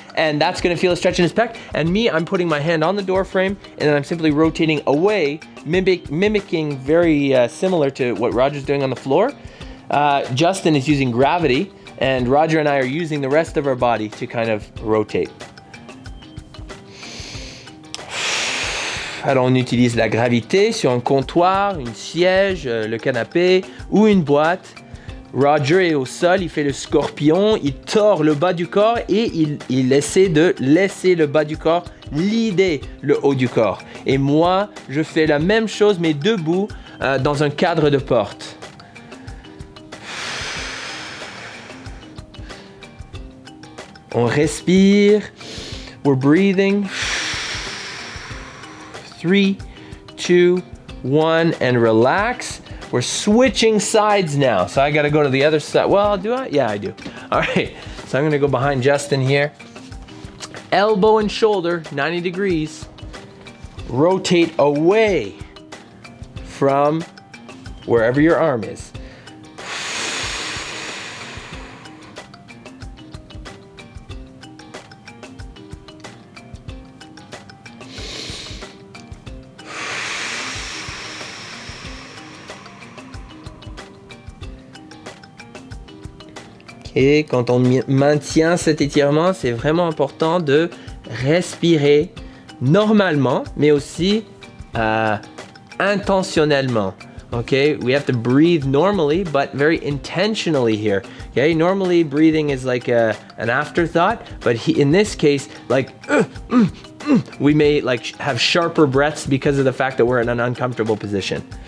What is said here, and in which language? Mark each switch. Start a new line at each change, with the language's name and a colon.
English: And that's going to feel a stretch in his pec. And me, I'm putting my hand on the door frame and then I'm simply rotating away, mimicking very similar to what Roger's doing on the floor. Justin is using gravity and Roger and I are using the rest of our body to kind of rotate.
French: Alors on utilise la gravité sur un comptoir, une siège, le canapé ou une boîte. Roger est au sol, il fait le scorpion, il tord le bas du corps et il essaie de laisser le bas du corps lider le haut du corps. Et moi, je fais la même chose mais debout dans un cadre de porte. On respire,
English: we're breathing. 3, 2, 1, and relax. We're switching sides now. So I gotta go to the other side. Well, do I? Yeah, I do. All right. So I'm gonna go behind Justin here. Elbow and shoulder, 90 degrees. Rotate away from wherever your arm is.
French: Et quand on maintient cet étirement, c'est vraiment important de respirer normalement, mais aussi intentionnellement.
English: Okay, we have to breathe normally, but very intentionally here. Okay, normally breathing is like an afterthought, but in this case, like we may like have sharper breaths because of the fact that we're in an uncomfortable position.